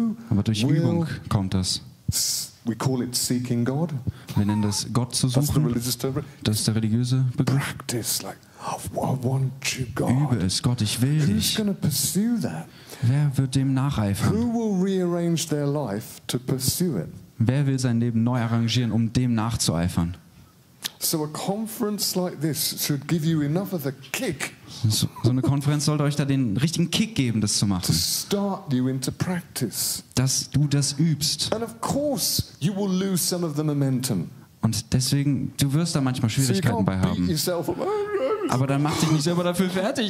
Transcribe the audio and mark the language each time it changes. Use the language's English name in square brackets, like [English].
[German] Aber durch Übung kommt das. [English] We call it seeking God. [German] Wir nennen das Gott zu suchen. Das ist der religiöse Begriff. [English] Practice, like, I want you, God. [German] Übe es, Gott, ich will dich. [English] Who's pursue that? [German] Wer wird dem nacheifern? [English] Who will rearrange their life to pursue it? [German] Wer will sein Leben neu arrangieren, um dem nachzueifern? [English] So a conference like this should give you enough of a kick. [German] So eine Konferenz sollte euch da den richtigen Kick geben, das zu machen. [English] To start you into practice. [German] Dass du das übst. [English] And of course, you will lose some of the momentum. [German] Und deswegen, du wirst da manchmal Schwierigkeiten bei haben. Aber dann mach dich nicht selber dafür fertig.